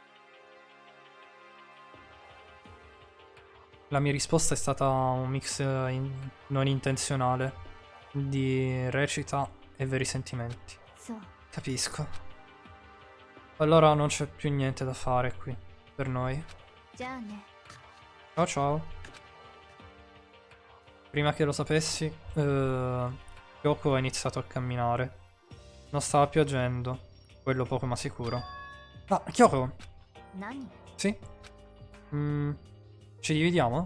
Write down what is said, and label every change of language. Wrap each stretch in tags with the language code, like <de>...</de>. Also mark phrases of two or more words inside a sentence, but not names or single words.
<it>La mia risposta è stata un mix non intenzionale di recita e veri sentimenti.</it> <ja>そう</ja> <it>Capisco. Allora non c'è più niente da fare qui, per noi.</it> <ja>じゃあね</ja> <it>Ciao ciao. Prima che lo sapessi, Kyoko ha iniziato a camminare. Non stava piangendo, quello poco ma sicuro. Ah, Kyoko?</it> <ja>何</ja> <it>Sì? Ci dividiamo?</it>